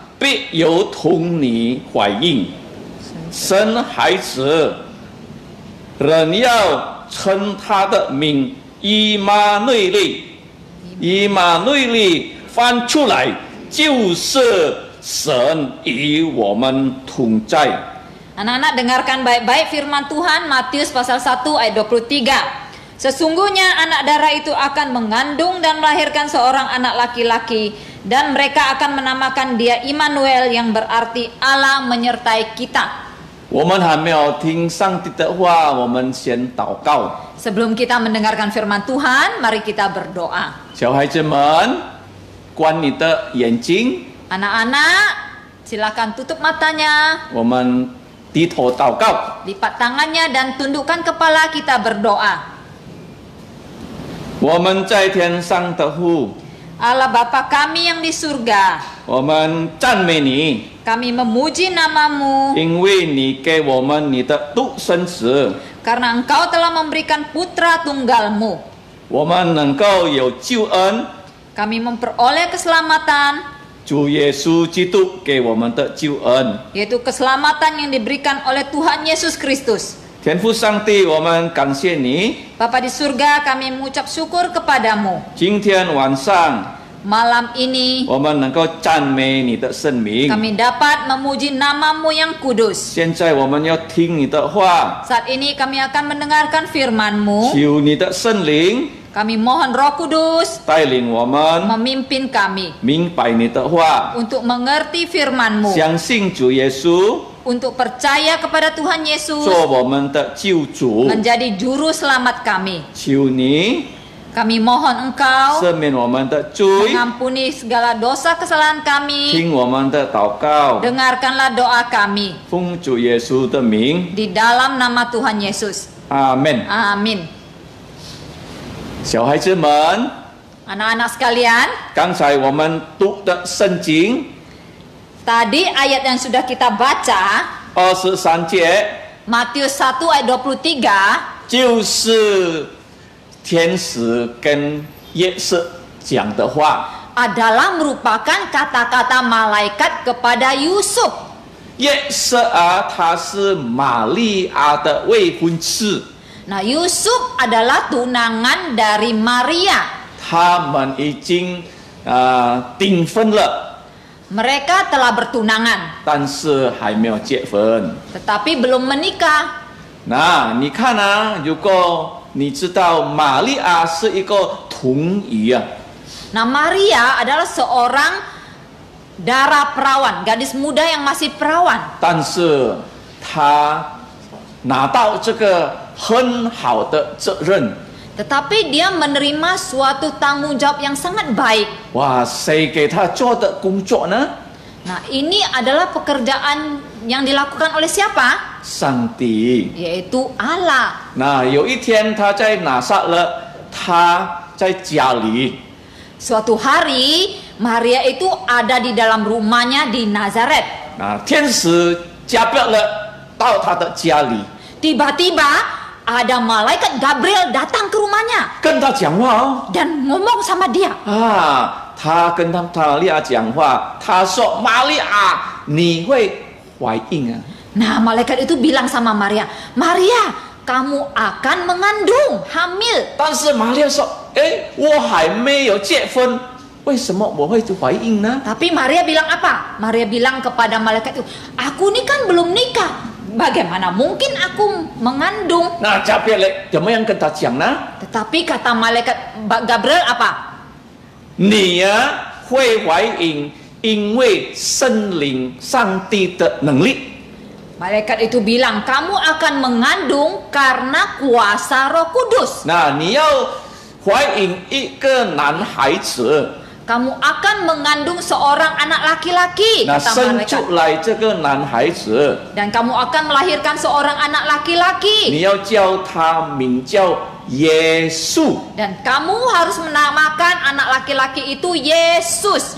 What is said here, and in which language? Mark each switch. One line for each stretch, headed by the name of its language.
Chinese: 必有童女怀孕，生孩子，人要称他的名以马内利。以马内利翻出来就是神与我们同在。
Indonesian: Anak-anak dengarkan baik-baik firman Tuhan Matius pasal 1 ayat 23. Sesungguhnya anak darah itu akan mengandung dan melahirkan seorang anak laki-laki, dan mereka akan menamakan dia Immanuel, yang berarti Allah menyertai kita.
Chinese: 我们还没有听上帝的话，我们先祷告。
Indonesian: Sebelum kita mendengarkan firman Tuhan, mari kita berdoa.
Chinese: 小孩子们，关你的眼睛，
Indonesian: Anak-anak, silakan tutup matanya,
Chinese: 我们低头祷告。
Indonesian: lipat tangannya dan tundukkan kepala, kita berdoa.
Chinese: 我们在天上的父，
Indonesian: Allah Bapa kami yang di surga,
Chinese: 我们赞美你，
Indonesian: kami memuji namamu
Chinese: 因为你给我们你的独生子，
Indonesian: karena engkau telah memberikan putra tunggalmu.
Chinese: 我们能够有救恩。
Indonesian: Kami memperoleh keselamatan,
Chinese: 主耶稣基督给我们的救恩。
Indonesian: yaitu keselamatan yang diberikan oleh Tuhan Yesus Kristus.
Chinese: 天父上帝，我们感谢你。
Indonesian: Bapa di surga, kami mengucap syukur kepadamu.
Chinese: 今天晚上，
Indonesian: Malam ini
Chinese: 我们能够赞美你的圣名。
Indonesian: kami dapat memuji namamu yang kudus.
Chinese: 现在我们要听你的话，
Indonesian: Saat ini kami akan mendengarkan firman-Mu.
Chinese: 求你的圣灵
Indonesian: Kami mohon Roh Kudus
Chinese: 带领我们
Indonesian: memimpin kami
Chinese: 明白你的话，
Indonesian: untuk mengerti firman-Mu,
Chinese: 相信主耶稣
Indonesian: untuk percaya kepada Tuhan Yesus
Chinese: 做我们的救主。
Indonesian: menjadi juru selamat kami.
Chinese: 求你
Indonesian: Kami mohon Engkau
Chinese: 赦免我们的罪，
Indonesian: mengampuni segala dosa kesalahan kami.
Chinese: 听我们的祷告，
Indonesian: Dengarkanlah doa kami
Chinese: 奉主耶稣的名，
Indonesian: di dalam nama Tuhan Yesus.
Chinese: 阿门。
Indonesian: Amin.
Chinese: 小孩子们，
Indonesian: Anak-anak sekalian,
Chinese: 刚才我们读的圣经
Indonesian: tadi ayat yang sudah kita baca
Chinese: 23节，
Indonesian: Matius 1 ayat 23
Chinese: 就是天使跟耶稣讲的话。
Indonesian: adalah merupakan kata-kata malaikat kepada Yusuf.
Chinese: 耶稣啊，他是玛利亚的未婚妻，
Indonesian: Nah, Yusuf adalah tunangan dari Maria.
Chinese: 他们已经订婚了，
Indonesian: Mereka telah bertunangan,
Chinese: 但是还没有结婚。
Indonesian: tetapi belum menikah.
Chinese: 那你看啊，如果你知道玛利亚是一个童女啊，
Indonesian: Nah, Maria adalah seorang darah perawan, gadis muda yang masih perawan.
Chinese: 但是她拿到这个很好的责任。
Indonesian: Tetapi dia menerima suatu tanggung jawab yang sangat baik.
Chinese: 哇，谁给她做的工作呢？
Indonesian: Nah, ini adalah pekerjaan yang dilakukan oleh siapa?
Chinese: 上帝。
Indonesian: Yaitu Allah.
Chinese: 那有一天，她在拿撒勒，她在家里，
Indonesian: Suatu hari, Maria itu ada di dalam rumahnya di Nazaret.
Chinese: 那天使加表了到她的家里，
Indonesian: Tiba-tiba ada malaikat Gabriel datang ke rumahnya
Chinese: 跟她讲话哦。
Indonesian: dan ngomong sama dia.
Chinese: 啊，他跟玛利亚讲话，他说：“玛利亚，你会怀孕啊
Indonesian: Nah, malaikat itu bilang sama Maria, Maria, kamu akan mengandung, hamil.
Chinese: 但是玛利亚说：“哎，我还没有结婚，为什么我会怀孕呢
Indonesian: Tapi Maria bilang apa? Maria bilang kepada malaikat itu, aku ini kan belum nikah. Bagaimana mungkin aku mengandung?？”
Chinese: 那加别雷怎么样跟他讲呢？
Indonesian: Tetapi kata malaikat Gabriel apa?
Chinese: 你呀、会怀孕，因为圣灵上帝的能力。
Indonesian: Malaikat itu bilang, kamu akan mengandung karena kuasa Roh Kudus.
Chinese: 那你要怀孕一个男孩子，
Indonesian: Kamu akan mengandung seorang anak laki-laki,
Chinese: 那
Indonesian: kata
Chinese: 生
Indonesian: malaikat.
Chinese: 出来这个男孩子，
Indonesian: Dan kamu akan melahirkan seorang anak
Chinese: 你
Indonesian: laki-laki.
Chinese: 要叫他名叫耶稣。
Indonesian: Dan kamu harus menamakan anak laki-laki itu Yesus.